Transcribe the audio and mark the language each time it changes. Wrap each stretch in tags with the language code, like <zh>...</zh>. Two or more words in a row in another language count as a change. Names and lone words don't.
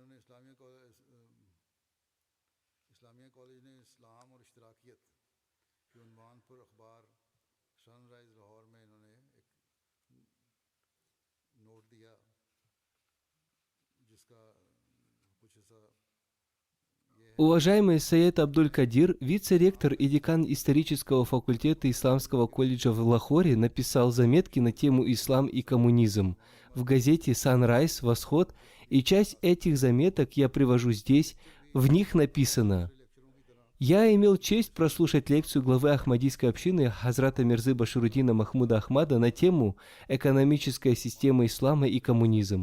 <ur>اسلامیہ کالج نے اسلام اور اشتراکیت کے عنوان پر اخبار سنرائز لاہور میں انہوں نے ایک نوٹ دیا جسکا کچھ ایسا یہ ہے</ur> <ru>Уважаемый Саед Абдуль-Кадир, вице-ректор и декан исторического факультета Исламского колледжа в Лахоре, написал заметки на тему «Ислам и коммунизм» в газете «Sunrise. Восход», и часть этих заметок я привожу здесь. В них написано: «Я имел честь прослушать лекцию главы Ахмадийской общины Хазрата Мирзы Башируддина Махмуда Ахмада на тему «Экономическая система ислама и коммунизм».</ru>